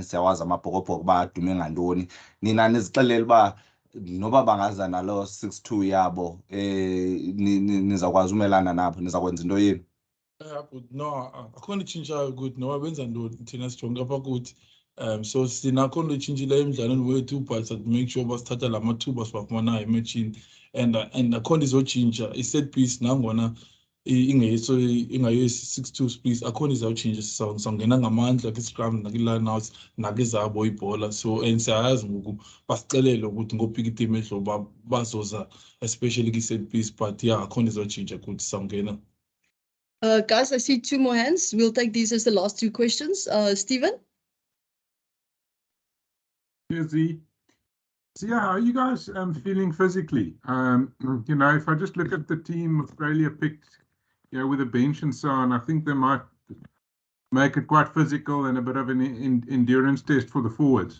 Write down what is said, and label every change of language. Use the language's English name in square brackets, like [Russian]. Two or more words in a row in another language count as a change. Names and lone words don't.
[Xhosa] Siyawazi amabhokobhoko badume ngantoni. Nina nizixelele uba noba bangaza nalo 6-2 yabo nizawukwazi umelana nabo, nizakwenza into yenu. But no, akho nto itshintshayo ukuthi noba benza ntoni thina sijonge apha kuthi. So sinakho nto itshintshileyo emdlalweni wethu, but [English] make sure [Xhosa] basithatha la mathuba siwafumanayo ematshini, and akho nto izotshintsha. I- [English] set piece [Xhosa] nangona ingayo 6-2 splits, akho nto izawutshintsha. Sizawungena ngamandla kwi-scrum nakwi-line-outs nakwizabo ibhola. So and siyayazi ngoku basicelele ukuthi ngophika iteam ehlobo bazoza especially kwi- [English] set piece, but yeah, [Xhosa] akho nto izotshintsha kuthi sizawungena. [English] Guys, I see 2 more hands. We'll take these as the last 2 questions. Stephen? Izzy. So yeah, how are you guys feeling physically? You know, if I just look at the team Australia picked, you know, with a bench and so on, I think they might make it quite physical and a bit of an endurance test for the forwards.